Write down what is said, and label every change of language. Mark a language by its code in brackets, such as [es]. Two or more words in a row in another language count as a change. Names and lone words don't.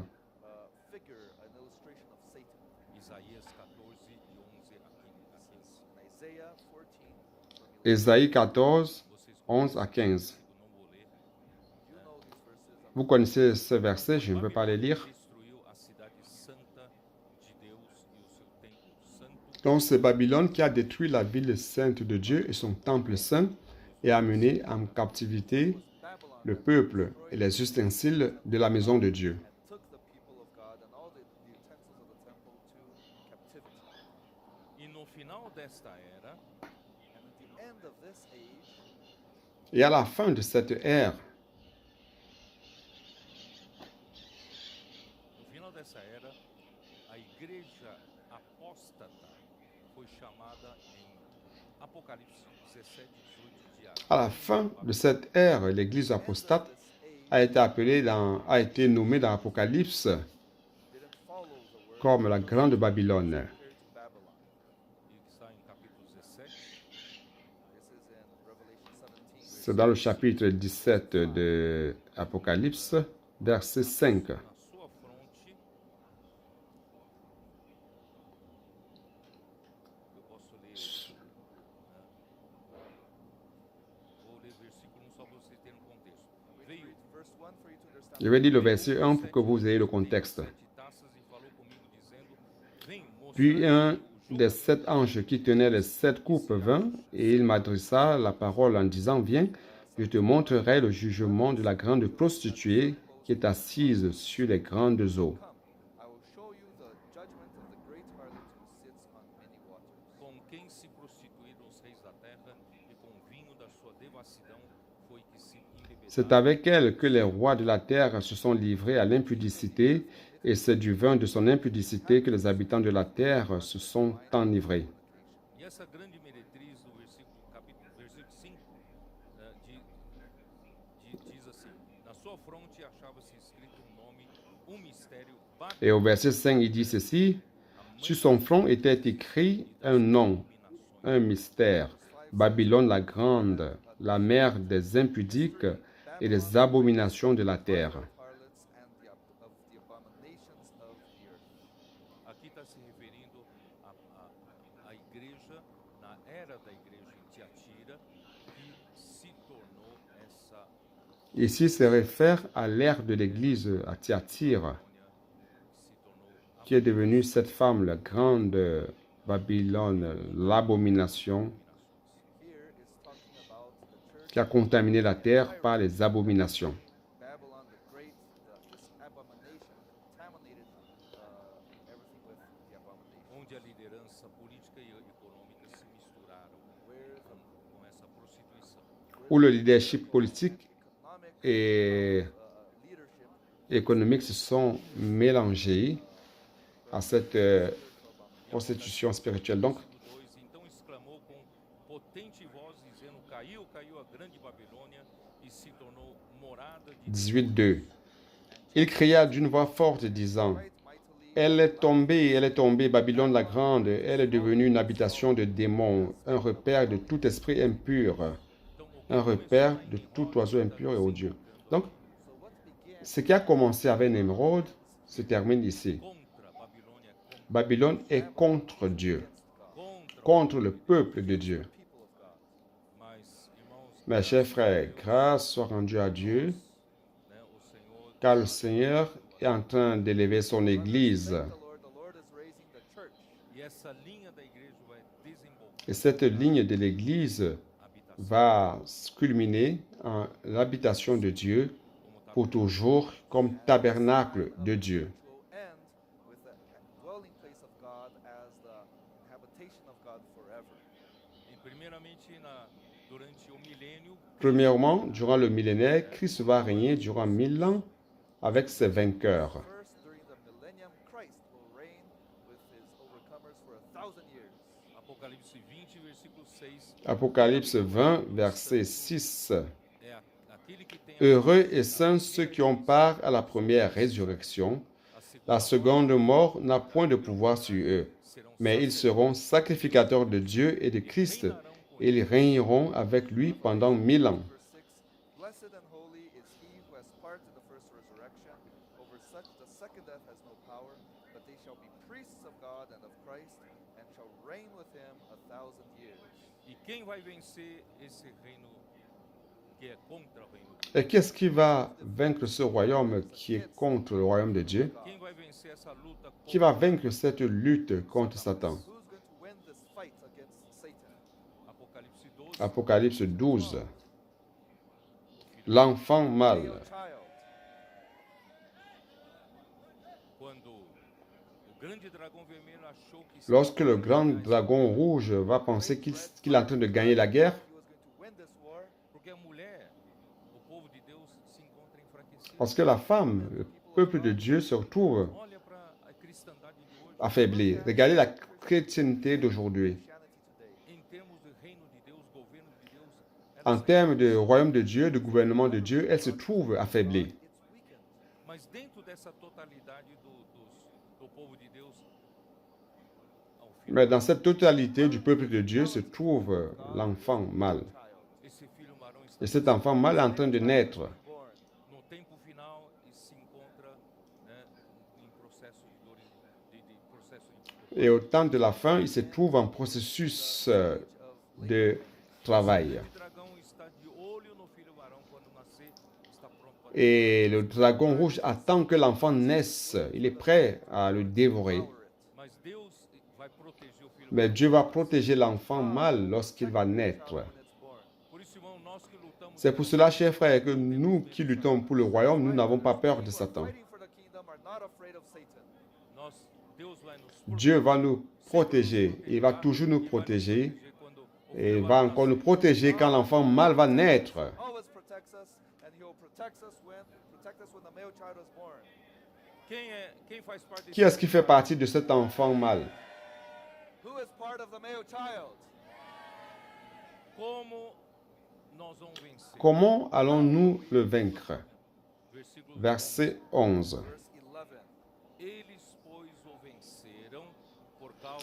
[en] Figure, an illustration of Satan. [pt] Isaías 14, de 11 a 15. [en] In Isaiah 14, from 11, [fr] Ésaïe 14, [pt] Vocês [fr] 11 à 15. [pt] eu não vou ler. [en] you know these verses. [fr] Vous connaissez ce verset, je ne vais pas les lire. [pt] Destruiu a cidade santa de Deus e o seu templo santo, [fr] Donc c'est Babylone qui a détruit la ville sainte de Dieu et son temple saint et a mené en captivité Babylon le peuple et les ustensiles de la maison de Dieu. [en] and took the people of God and all the utensils of the temple to captivity. [pt] e no final desta era, [en] And at the end of this age, [fr] Et à la fin de cette ère, [pt] no final dessa era, a igreja apóstata foi chamada em Apocalipse 17, 18 de [fr] à la fin de cette ère, l'église apostate a été a été nommée dans l'Apocalypse [en] didn't follow the word [fr] comme la grande Babylone. [en] compared to Babylon. [pt] e que está em capítulo 17, [en] This is in Revelation 17. [fr] C'est dans le chapitre 17 de Apocalypse, verset 5. [pt] na sua fronte, eu posso ler, vou ler versículo 1 só para vocês terem um contexto. Veio [en] Verse 1 for you to understand. [fr] Je vais lire le verset 1 pour que vous ayez le contexte. [pt] 7 taças e falou comigo dizendo: Vem, [fr] Puis [pt] mostrar-te [fr] un [pt] o jogo [fr] des 7 anges qui tenait les 7 coupes vint, et il m'adressa la parole en disant, Viens, je te montrerai le jugement de la grande prostituée qui est assise sur les grandes eaux. [en] Come, I will show you the judgment of the great harlot who sits on many waters. [pt] com quem se prostituíram os reis da terra, e com o vinho da sua devassidão foi que se [fr] C'est [pt] embebedaram. [fr] avec elle que les rois de la terre se sont livrés à l'impudicité, et c'est du vin de son impudicité que les habitants de la terre se sont enivrés. [pt] E essa grande meretriz do versículo 5 diz assim: Na sua fronte achava-se escrito um nome, mistério, [fr] Et au verset 5, il dit ceci, sur son front était écrit un nom, un mystère, Babylone la grande, la mère des impudiques et des abominations de la terre. [en] Harlots and of the abominations of the earth. [pt] Aqui está se referindo à igreja, na era da igreja em Tiatira, que se tornou essa [fr] Ici, se réfère à l'ère de l'église à Thyatire, [pt] colônia, se tornou [fr] qui est devenue cette femme, la grande Babylone, l'abomination, [en] Here is talking about the church [fr] qui a contaminé la terre par les abominations. [en] Babylon the Great. This abomination contaminated everything with the abomination. [pt] onde a liderança política e econômica se misturaram com essa prostituição. [fr] Où le leadership politique [en] Economic [fr] et leadership économique se sont mélangés à cette prostitution spirituelle. Donc, [pt] Versículo 2: Então exclamou com potente voz, dizendo: Caiu, caiu a grande Babilônia e se tornou morada de 18.2. [fr] Il cria d'une voix forte, disant, [en] right mightily [fr] elle est tombée, Babylone la grande, elle est devenue une habitation de démons, un repère de tout esprit impur, un repère de tout oiseau impur et odieux. Donc, [en] so what began [fr] ce qui a commencé avec Némrod se termine ici. [pt] contra a Babilônia, [fr] Babylone est contre Dieu, [pt] contra [fr] contre le peuple de Dieu. [en] people of God. [pt] mas, irmãos, [fr] Mes chers frères, grâce soit rendue à Dieu. [pt] né, o Senhor [fr] car le Seigneur est en train d'élever son Église. [en] Thank the Lord is raising the church. [pt] E essa linha da igreja vai desembocar [fr] Et cette ligne de l'Église [pt] a habitação [fr] va se culminer en l'habitation de Dieu [pt] como [fr] pour toujours comme tabernacle de Dieu. [en] Which will end with the dwelling place of God as the habitation of God forever. [pt] E primeiramente durante o milênio, [fr] Premièrement, durant le millénaire, Christ va régner durant 1000 ans avec ses vainqueurs. [en] First, during the millennium, Christ will reign with his overcomers for 1,000 years. [pt] Apocalipse 20, versículo 6, [fr] Apocalypse 20, verset 6. [pt] é aquele que tem a [fr] Heureux et saints ceux qui ont part à la première résurrection. La seconde mort n'a point de pouvoir sur eux, [pt] serão [fr] mais ils seront sacrificateurs de Dieu et de Christ, et ils régneront avec lui pendant 1000 ans. [en] Verse 6, Blessed and holy is he who has part in the first resurrection. Over such the second death has no power, but they shall be priests of God and of Christ, and shall reign with him 1,000 years. [pt] E quem vai vencer esse reino que é contra o reino de Deus? [fr] Et qu'est-ce qui va vaincre ce royaume qui est contre le royaume de Dieu? [pt] Quem vai vencer essa luta [fr] Qui va vaincre cette lutte contre Satan? [en] Who's going to win this fight against Satan? [pt] Apocalipse 12, [fr] Apocalypse 12. L'enfant mâle. [en] Male child. [pt] quando o grande dragão vermelho achou que [fr] Lorsque le grand dragon rouge va penser qu'il est en train de gagner la guerre, [en] He was going to win this war [pt] porque a mulher, o povo de Deus se encontra enfraquecido. [fr] parce que la femme, le peuple de Dieu, se retrouve [pt] Olha para a cristandade de hoje, [fr] affaibli. Regardez la chrétienté d'aujourd'hui. [en] Christianity today. [pt] em termos de reino de Deus, governo de Deus, [fr] En termes de royaume de Dieu, de gouvernement de Dieu, elle se trouve affaiblie. [en] It's weakened. [pt] mas dentro dessa totalidade do povo de Deus, ao filho, [fr] Mais dans cette totalité du peuple de Dieu se trouve l'enfant mâle. [pt] esse filho varão está [fr] Et cet enfant mâle est en train de naître. [en] Born. [pt] no tempo final e se encontra, né, em processo de dor, de processo de [fr] Et au temps de la fin, il se trouve en processus de travail. [pt] O dragão está de olho no filho varão quando nascer, está pronto para [fr] Et le dragon rouge attend que l'enfant naisse. Il est prêt à le dévorer. [pt] mas Deus vai proteger o filho. [fr] Mais Dieu va protéger l'enfant mâle lorsqu'il va naître. [en] When it's born. [pt] Por isso, irmão, nós que lutamos [fr] C'est pour cela, chers frères, que nous qui luttons pour le royaume, nous n'avons pas peur de Satan. [en] Fighting for the kingdom are not afraid of Satan. [pt] nós, Deus vai nos [fr] Dieu va nous protéger. Il va toujours nous protéger. [pt] proteger quando o [fr] Et il va encore nous protéger quand l'enfant mâle va naître. [en] Always protects us, and he will protect us when the male child was born. [pt] quem faz parte [fr] Qui est-ce qui fait partie de cet enfant mâle? [en] Who is part of the male child? [pt] como nós vamos vencer? [fr] Comment allons-nous le vaincre? [pt] Versículo [fr] Verset 11. [en] Verse 11. [pt] Eles, pois, o venceram por causa